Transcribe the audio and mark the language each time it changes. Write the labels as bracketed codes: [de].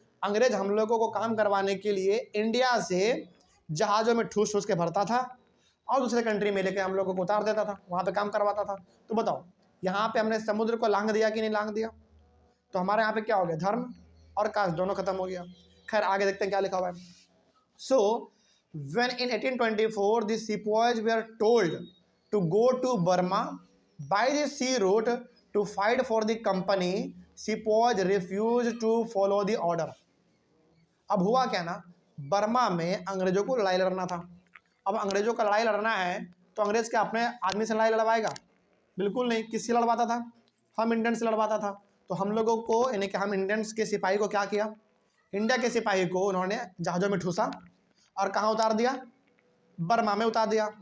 [hi] अंग्रेज हम लोगों को काम करवाने के लिए इंडिया से जहाज़ों में ठूस ठूस के भरता था और दूसरे कंट्री में लेके हम लोगों को उतार देता था, वहाँ पे काम करवाता था। तो बताओ, यहाँ पे हमने समुद्र को लांघ दिया कि नहीं लांघ दिया? तो हमारे यहाँ पे क्या हो गया? धर्म और कास्ट दोनों खत्म हो गया। खैर आगे देखते हैं क्या लिखा हुआ है। [en] So when in 1824 the sepoys were told to go to Burma by the sea route to fight for the company, sepoys refused to follow the order। [hi] अब हुआ क्या ना, बर्मा में अंग्रेजों को लड़ाई लड़ना था। अब अंग्रेजों का लड़ाई लड़ना है तो अंग्रेज क्या अपने आदमी से लड़ाई लड़वाएगा? बिल्कुल नहीं। किससे लड़वाता था? हम इंडियन से लड़वाता था। तो हम लोगों को, यानी कि हम इंडियंस के सिपाही को क्या किया? इंडिया के सिपाही को उन्होंने जहाज़ों में ठूसा और कहाँ उतार दिया? बर्मा में उतार दिया।